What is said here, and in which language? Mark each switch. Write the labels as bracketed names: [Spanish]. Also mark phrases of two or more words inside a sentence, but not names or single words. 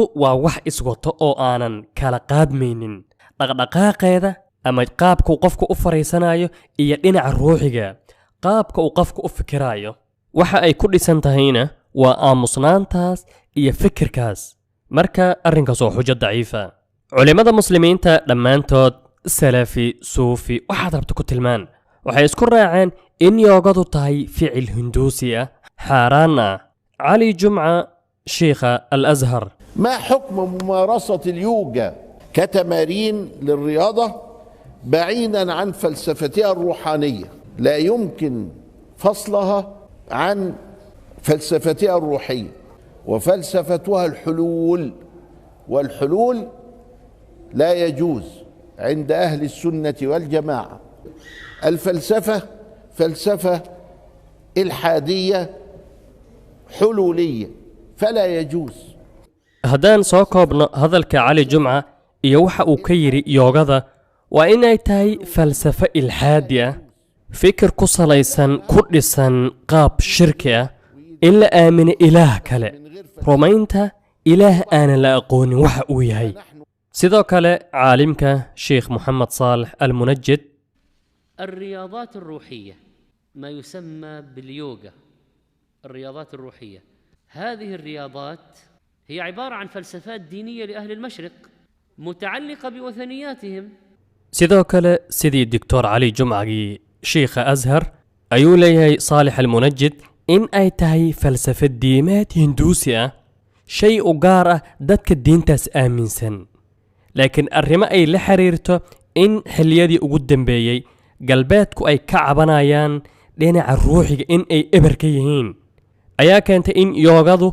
[Somali] waa wax iswato oo aanan kala qaadmaynin dhaqdhaqaaqeeda ama qaabka uu qofku u fariisanayo iyo dhinaca ruuxiga qaabka uu qofku u fikirayo waxa ay ku dhisan tahayna waa aamusnaantaas iyo fikirkaas marka arrinkaas oo xujo daciifa culimada muslimiinta dhammaantood salafi suufi waxaad rabta ku tilmaan waxay isku raaceen in yoogadu tahay ficil hinduusi ah xaaraan ah cali jumca shiikha al-azhar [Arabic] ما حكم ممارسة اليوجا كتمارين للرياضة بعيدا عن فلسفتها الروحانية لا يمكن فصلها عن فلسفتها الروحية وفلسفتها الحلول والحلول لا يجوز عند أهل السنة والجماعة الفلسفة فلسفة إلحادية حلولية فلا يجوز [Somali] haddaan soo koobno hadalka cali jumca iyo waxa uu ka yidhi yoogada waa inay tahay falsafo ilxaadi ah fikir ku salaysan ku dhisan qaab shirki ah in la aamino ilaah kale rumaynta ilaah aanan la aqoonin waxa uu yahay sidoo kale caalimka sheekh moxamed saalex almunajid [Arabic] الرياضات الروحية ما يسمى باليوغا الرياضات الروحية هذه الرياضات هي عبارة عن فلسفات دينية لأهل المشرق متعلقة بوثنياتهم [Somali] sidoo kale sidii doctor cali jumcagii shiikha ashar ayuu leeyahay saalex almunajid in ay tahay falsafad diimeed hinduusi ah shay u gaar ah dadka diintaas aaminsan laakiin arrimo ay la xiriirto in xilliyadii ugu dambeeyey galbeedku ay ka cabanayaan dhinaca ruuxiga in ay eber ka yihiin ayaa keentay in yoogadu